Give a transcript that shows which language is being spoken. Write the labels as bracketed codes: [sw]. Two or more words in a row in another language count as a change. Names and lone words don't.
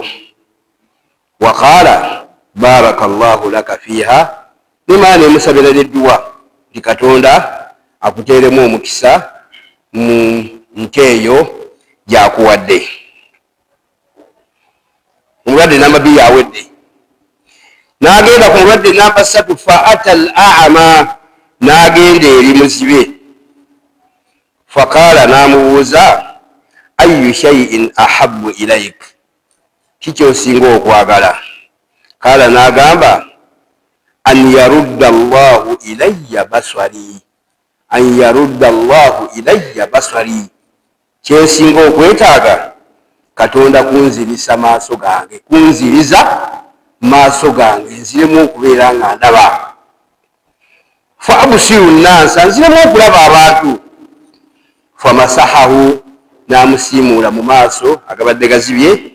[ar] وقال بارك الله لك فيها, [lg] nemala nemusabira n'edduwa nti Katonda akuteeremu omukisa mu nte eyo gy'akuwadde. Omulwadde namba 2 yawedde. N'agenda ku mulwadde namba 3, [ar] فأتى الأعمى, [lg] n'agenda eri muzibe. [ar] فقال, n'amubuuza أي شيء أحب إليك, [lg] kiki osinga okwagala? [ar] قال, n'agamba أن يرد الله إلي بصري, أن يرد الله إلي بصري, [lg] kyensinga okwetaaga Katonda kunzirisa maaso gange, kunziriza maaso gange nziremu okubeera nga ndaba. [ar] فأبصر الناس, [lg] nziremu okulaba abantu. Famasahahu, n'amusiimuula mu maaso agabadde gazibye.